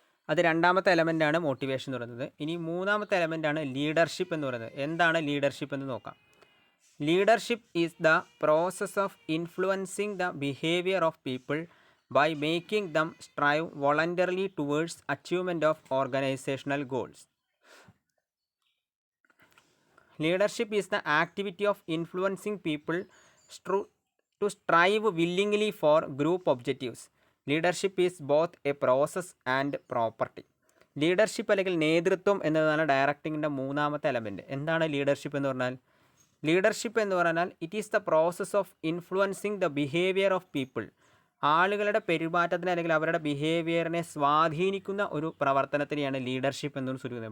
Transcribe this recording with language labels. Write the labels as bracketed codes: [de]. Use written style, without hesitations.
[ml] അത് രണ്ടാമത്തെ എലമെൻ്റാണ് മോട്ടിവേഷൻ എന്ന് പറയുന്നത്. ഇനി മൂന്നാമത്തെ എലമെൻ്റാണ് ലീഡർഷിപ്പ് എന്ന് പറയുന്നത്. എന്താണ് ലീഡർഷിപ്പ് എന്ന് നോക്കാം. [en] Leadership is the process of influencing the behaviour of people by making them strive voluntarily towards achievement of organisational goals. Leadership is the activity of influencing people to strive willingly for group objectives. Leadership is both a process and property. [ml] Leadership അല്ലെങ്കിൽ നേതൃത്വം എന്നതാണ് ഡയറക്റ്റിങ്ങിൻ്റെ മൂന്നാമത്തെ element. എന്താണ് leadership എന്ന് പറഞ്ഞാൽ? [en] Leadership എന്ന് പറഞ്ഞാൽ it is the process of influencing the behaviour of people. [ml] ആളുകളുടെ പെരുമാറ്റത്തിനെ അല്ലെങ്കിൽ അവരുടെ ബിഹേവിയറിനെ സ്വാധീനിക്കുന്ന ഒരു പ്രവർത്തനത്തിനെയാണ് ലീഡർഷിപ്പ് എന്നു സൂചിപ്പിക്കുന്നത്.